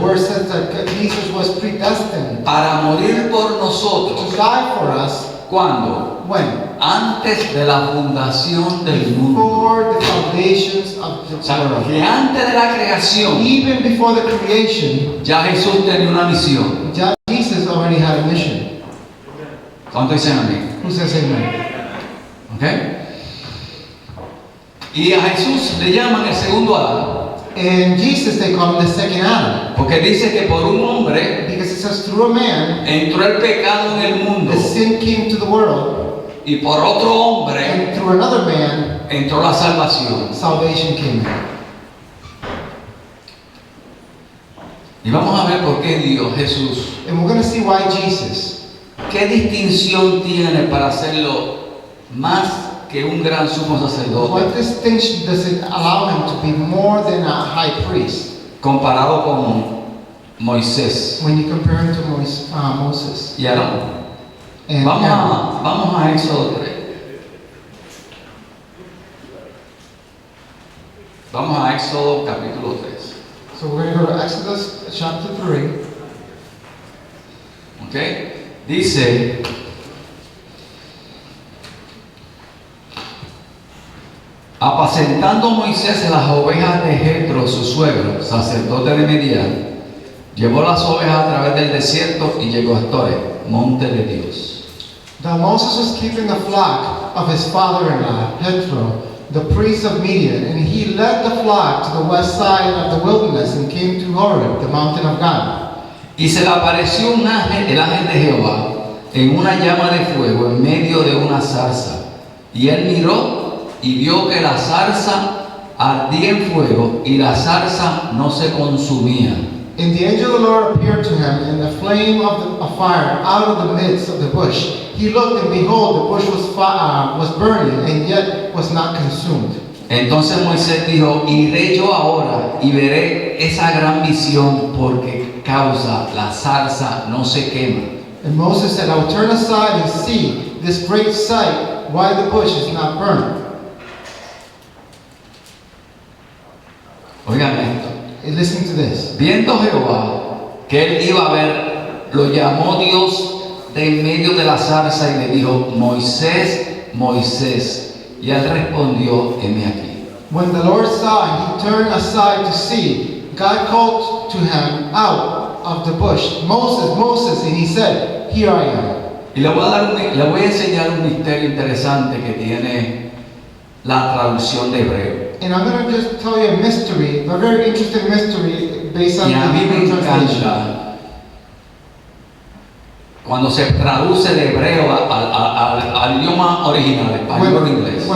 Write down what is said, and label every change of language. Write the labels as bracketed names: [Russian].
[English] word says that Jesus was predestined [Spanish] para morir por [English] to [Spanish] nosotros [English] die for us [Spanish] ¿Cuándo? [English] When? [Spanish] Antes de la fundación del mundo. [English] Before the foundations of the [Spanish] O sea, [English] world. [Spanish] que antes de la creación [English] Even before the creation, [Spanish] ya Jesús tenía una misión. [English] Jesus already had a mission. [Spanish] ¿Cuánto dicen a mí? [English] Who says amen? ¿Ok? [Spanish] Y a Jesús le llaman el segundo Adán. [English] And Jesus, they call him the second Adam. [Spanish] Porque dice que por un hombre [English] Because it says through a man, [Spanish] entró el pecado en el mundo. [English] the sin came to the world. [Spanish] Y por otro hombre [English] And through another man, [Spanish] entró la salvación. [English] salvation came in. [Spanish] Y vamos a ver por qué Dios, Jesús, [English] And we're going to see why Jesus, [Spanish] qué distinción tiene para hacerlo más que un gran sumo [English] what [Spanish] sacerdote [English] distinction does it allow him to be more than a high priest [Spanish] comparado con Moisés [English] when you compare him to Moses? [Spanish] y Aarón. [English] And [Spanish] Vamos [English] Aaron. [Spanish] vamos a Éxodo 3. Vamos a Éxodo capítulo 3. [English] So we're going to go to Exodus chapter 3. ¿Ok? [Spanish] Dice, apacentando Moisés las ovejas de Jetro, su suegro, sacerdote de Midian, llevó las ovejas a través del desierto y llegó a Toré, monte de Dios. [English] Now Moses was keeping the flock of his father-in-law, Jethro, the priest of Midian, and he led the flock to the west side of the wilderness and came to Horeb, the mountain of God. [Spanish] Y se le apareció un ángel, el ángel de Jehová, en una llama de fuego en medio de una zarza. Y él miró y vio que la zarza ardía en fuego y la zarza no se consumía. [English] And the angel of the Lord appeared to him in the flame of fire out of the midst of the bush. He looked, and behold, the bush was burning, and yet was not consumed. [Spanish] Entonces Moisés dijo, iré yo ahora y veré esa gran visión porque causa la zarza no se quema. [English] And Moses said, I will turn aside and see this great sight, why the bush is not burned. [Spanish] Oigan esto. [English] And listen to this. [Spanish] Viendo Jehová que él iba a ver, lo llamó Dios de en medio de la zarza y le dijo, Moisés, Moisés. Y él respondió, heme aquí. [English] When the Lord saw, he turned aside to see. God called to him out of the bush, Moses, Moses, and he said, here I am. [Spanish] Y le voy a enseñar un misterio interesante que tiene la traducción de hebreo. [English] And I'm going to just tell you a mystery, a very interesting mystery based on [Spanish] Y a [English] the [Spanish] mí me [English] Hebrew translation. [Spanish] encanta cuando se traduce de hebreo al idioma original, español o inglés.